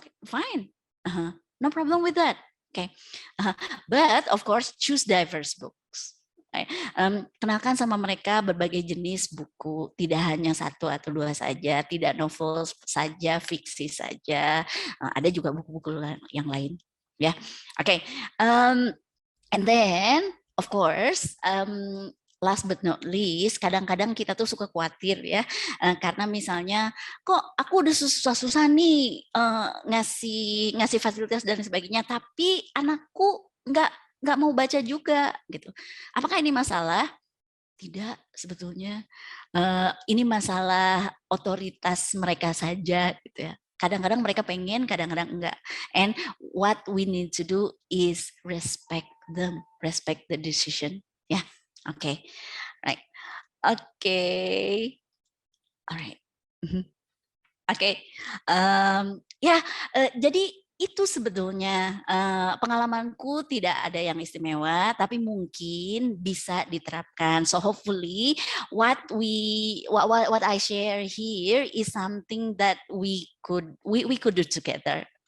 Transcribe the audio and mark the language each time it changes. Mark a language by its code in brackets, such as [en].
[en] Okay, fine, no problem with that. Okay, but of course choose diverse books. [id] Kenalkan sama mereka berbagai jenis buku, tidak hanya satu atau dua saja, tidak novel saja, fiksi saja, ada juga buku-buku yang lain, ya. [en] Oke, and then of course, last but not least, [id] kadang-kadang kita tuh suka khawatir ya, karena misalnya kok aku udah susah-susah nih ngasih fasilitas dan sebagainya, tapi anakku nggak mau baca juga gitu. Apakah ini masalah? Tidak, sebetulnya ini masalah otoritas mereka saja gitu ya. Kadang-kadang mereka pengen, kadang-kadang enggak. [en] And what we need to do is respect them, respect the decision. Ya, okay, right, okay, alright, okay, ya. [id] Jadi itu sebetulnya pengalamanku tidak ada yang istimewa, tapi mungkin bisa diterapkan. [en] So hopefully what I share here is something that we could do together.